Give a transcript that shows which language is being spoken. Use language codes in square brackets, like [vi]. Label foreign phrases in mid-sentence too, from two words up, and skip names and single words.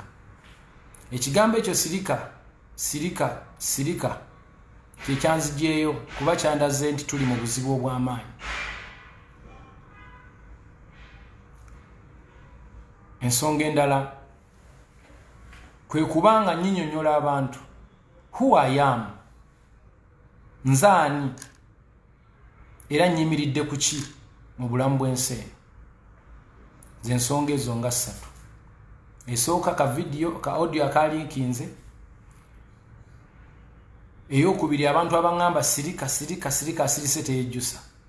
[lg] Ekigambo ekyo sirika kyekyanzijeeyo kuba kyandaze nti tuli mu buzibu obw'amaanyi. Ensonga endala kwe kubanga nyinyonyola abantu [en] who I am, [lg] nzaani era nyimiridde ku ki mu bulamu bw'ensi eno. Zensonga ezo nga 3. Esooka ka video ka audio akalikinze, eyokubiri abantu abangamba sirika asirise teyejjusa.